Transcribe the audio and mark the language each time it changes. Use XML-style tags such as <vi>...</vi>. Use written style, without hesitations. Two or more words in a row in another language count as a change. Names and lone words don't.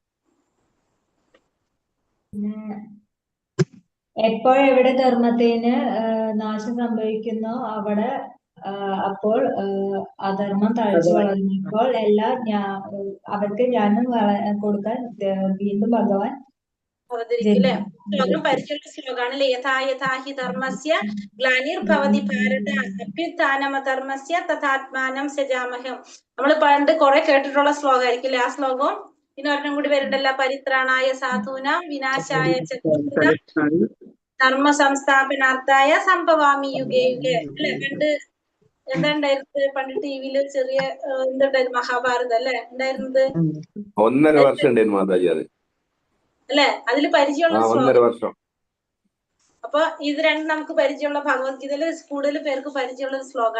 <ml>എപ്പോഴെവിടെ ധർമ്മത്തിന് നാശം സംഭവിക്കുന്നോ അവിടെ അപ്പോൾ അധർമ്മം തഴച്ചു വളർന്നപ്പോൾ അവർക്ക് ജ്ഞാനം കൊടുക്കാൻ വീണ്ടും ഭഗവാൻ അവതരിക്കില്ലേ? ശ്ലോകം പരിചയമുള്ള ശ്ലോകാണ് അല്ലെ.</ml> <sa>യഥാ യഥാ ഹി ധർമ്മസ്യ ഗ്ലാനിർഭവതി ഭാരത അഭ്യുത്ഥാനമധർമ്മസ്യ തഥാത്മാനം സജാമഹം.</sa> <ml>നമ്മൾ പണ്ട് കുറെ കേട്ടിട്ടുള്ള ശ്ലോകമായിരിക്കില്ലേ ആ ശ്ലോകം? പിന്നെ ഒരെണ്ണം കൂടി വരുന്നുണ്ടല്ലോ,</ml> <sa>പരിത്രാണായ സാധൂനാം വിനാശായ ച ധർമ്മ സംസ്ഥാപനാർത്ഥായ സംഭവാമി യുഗേ യുഗേ അല്ലെ.</sa> <ml>പണ്ട് എന്താ ഉണ്ടായിരുന്നത്? പണ്ട് ടിവിയില് ചെറിയ എന്തുണ്ടായിരുന്നു? മഹാഭാരതം അല്ലെ ഉണ്ടായിരുന്നത്. 1.5 വർഷം ഉണ്ടായിരുന്നു മാതാജി അത് അല്ലെ. അതില് പരിചയമുള്ള 1.5 വർഷം. അപ്പൊ ഇത് രണ്ടും നമുക്ക് പരിചയമുള്ള ഭഗവത്ഗീതയില് കൂടുതൽ പേർക്ക് പരിചയമുള്ള ശ്ലോകമാണ്.</ml>